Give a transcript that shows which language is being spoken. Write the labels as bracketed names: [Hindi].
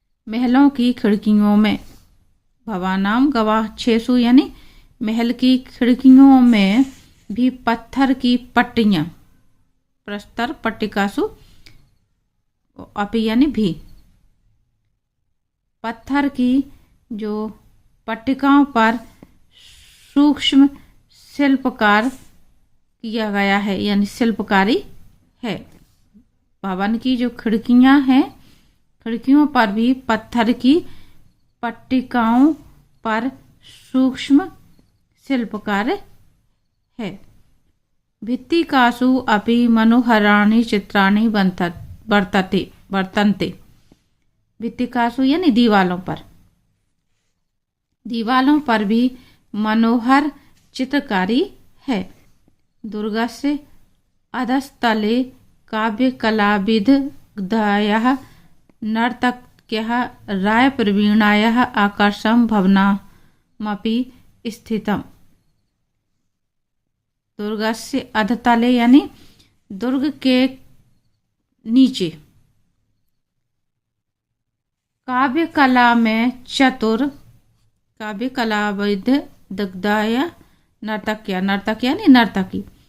[Hindi] महलों की खिड़कियों में, [Sanskrit] भवानाम गवाक्षेषु [Hindi] यानी महल की खिड़कियों में भी पत्थर की पट्टियां, [Sanskrit] प्रस्तर पट्टिकासु अपि [Hindi] यानी भी, पत्थर की जो पट्टिकाओं पर सूक्ष्म शिल्पकार किया गया है, यानी शिल्पकारी है। भवन की जो खिड़कियां हैं, खिड़कियों पर भी पत्थर की पट्टिकाओं पर सूक्ष्म शिल्पकार है। [Sanskrit] भित्तिकासु अपि मनोहराणि चित्राणि वर्तन्ते। [Hindi] भित्तिकासु यानी दीवालों पर, दीवालों पर भी मनोहर चित्रकारी है। [Sanskrit] दुर्गस्य अधस्तले काव्य कलाविद दयाः नर्तक्यः राय प्रवीणायाः आकर्षं भवनमपि स्थितम्। दुर्गस्य अधतले [Hindi] यानी दुर्ग के नीचे काव्य कला में चतुर, [Sanskrit] काव्य कलाविद दग्धाया नर्तक्या, [Hindi] नर्तक यानी नर्तकी।